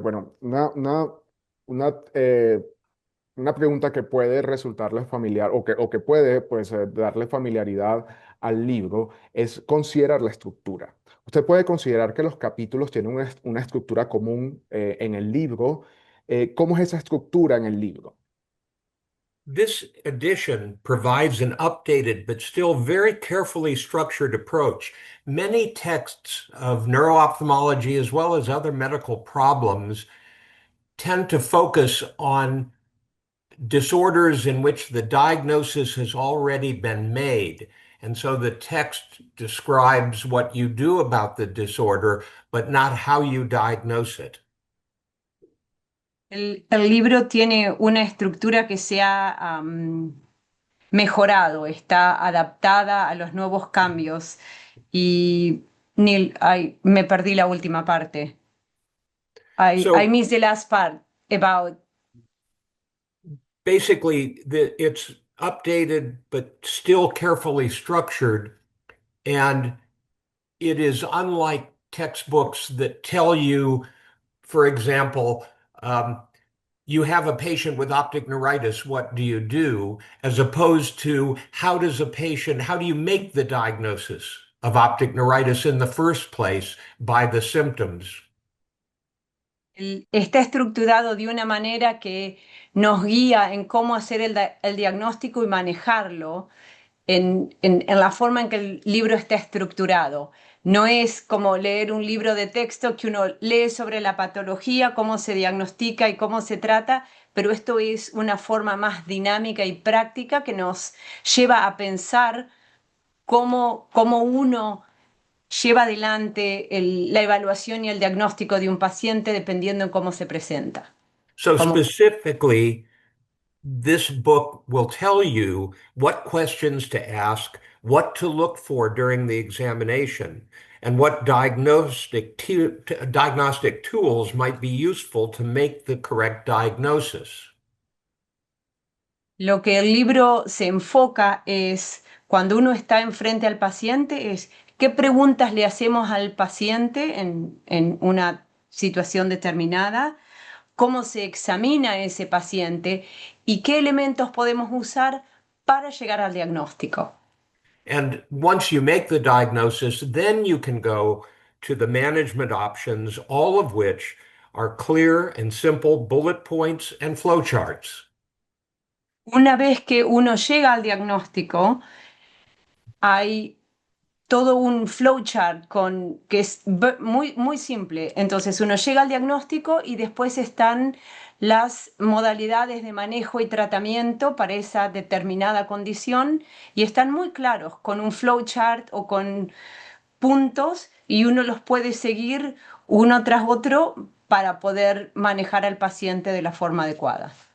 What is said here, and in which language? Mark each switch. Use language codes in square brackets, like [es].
[es] Bueno, una, eh, una pregunta que puede resultarle familiar o que puede, pues, darle familiaridad al libro es considerar la estructura. ¿Usted puede considerar que los capítulos tienen una estructura común en el libro? ¿Cómo es esa estructura en el libro? [en] This edition provides an updated but still very carefully structured approach. Many texts of neuro-ophthalmology, as well as other medical problems, tend to focus on disorders in which the diagnosis has already been made. And so the text describes what you do about the disorder, but not how you diagnose it. [es] El libro tiene una estructura que se ha mejorado, está adaptada a los nuevos cambios. Y Neil, ay, me perdí la última parte. [en] I So missed the last part about. basically, it's updated but still carefully structured, and it is unlike textbooks that tell you, for example, you have a patient with optic neuritis, what do you do? As opposed to how do you make the diagnosis of optic neuritis in the first place by the symptoms? [es] Está estructurado de una manera que nos guía en cómo hacer el diagnóstico y manejarlo en la forma en que el libro está estructurado. No es como leer un libro de texto que uno lee sobre la patología, cómo se diagnostica y cómo se trata, pero esto es una forma más dinámica y práctica que nos lleva a pensar cómo uno lleva adelante la evaluación y el diagnóstico de un paciente dependiendo en cómo se presenta. [en] So [es] Como, [en] specifically, this book will tell you what questions to ask, what to look for during the examination, and what diagnostic tools might be useful to make the correct diagnosis. [es] lo que el libro se enfoca es, cuando uno está enfrente al paciente, es qué preguntas le hacemos al paciente en una situación determinada, cómo se examina ese paciente y qué elementos podemos usar para llegar al diagnóstico. [en] And once you make the diagnosis, then you can go to the management options, all of which are clear and simple bullet points and flowcharts. [es] Una vez que uno llega al diagnóstico, hay todo un flowchart que es muy simple. Entonces uno llega al diagnóstico y después están las modalidades de manejo y tratamiento para esa determinada condición y están muy claros con un flowchart o con puntos y uno los puede seguir uno tras otro para poder manejar al paciente de la forma adecuada.